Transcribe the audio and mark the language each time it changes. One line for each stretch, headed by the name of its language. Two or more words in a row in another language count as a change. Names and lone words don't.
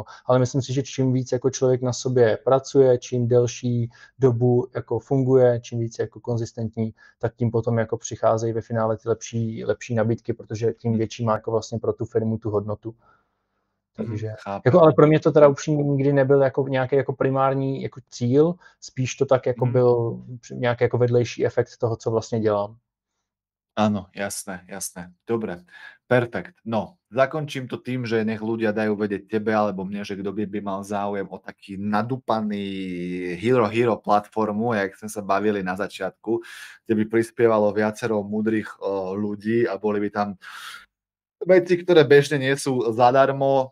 Czech: Ale myslím si, že čím víc jako člověk na sobě pracuje, čím delší dobu jako funguje, čím víc jako konzistentní, tak tím potom jako přicházejí ve finále ty lepší nabídky, protože tím větší má jako vlastně pro tu firmu tu hodnotu. Takže, jako, ale pro mě to teda upřímně nikdy nebyl jako nějaký jako primární jako cíl, spíš to tak jako byl nějaký jako vedlejší efekt toho, co vlastně dělám.
Slovak: Áno, jasné. Dobre, perfekt. No, zakončím to tým, že nech ľudia dajú vedieť tebe alebo mne, že kto by mal záujem o taký nadúpaný hero platformu, jak sme sa bavili na začiatku, kde by prispievalo viacero múdrych ľudí a boli by tam veci, ktoré bežne nie sú zadarmo.